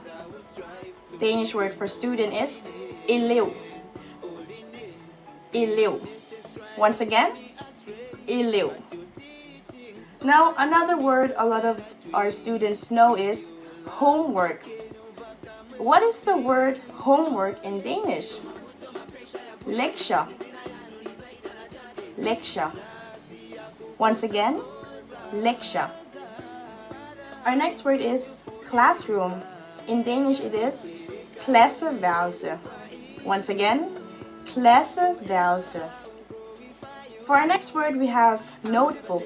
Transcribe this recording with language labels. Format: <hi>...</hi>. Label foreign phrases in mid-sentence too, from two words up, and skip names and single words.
<en>Danish word for student is elev. Elev. Once again, elev. Now another word a lot of our students know is homework. What is the word homework in Danish?</en> <da>Lektier. Lektier.</da> <en>Once again, lektier. Our next word is classroom. In Danish it is klasseværelse. Once again, klasseværelse. For our next word we have notebook.</en>